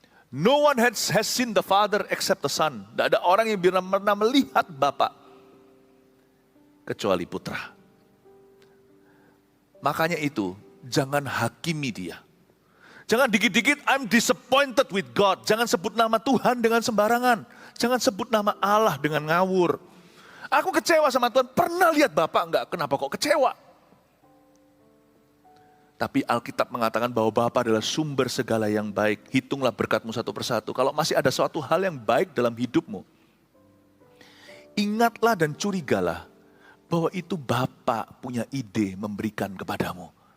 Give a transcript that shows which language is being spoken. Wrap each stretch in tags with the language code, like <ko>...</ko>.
<en>No one has seen the Father except the Son.</en> <id>Tidak ada orang yang pernah melihat Bapa kecuali Putra. Makanya itu, jangan hakimi Dia. Jangan dikit-dikit</id> <en>I'm disappointed with God.</en> <id>Jangan sebut nama Tuhan dengan sembarangan. Jangan sebut nama Allah dengan ngawur. Aku kecewa sama Tuhan, pernah lihat Bapak enggak? Kenapa kok kecewa? Tapi Alkitab mengatakan bahwa Bapa adalah sumber segala yang baik. Hitunglah berkatmu satu persatu. Kalau masih ada suatu hal yang baik dalam hidupmu, ingatlah dan curigalah bahwa itu Bapa punya ide memberikan kepadamu.</id>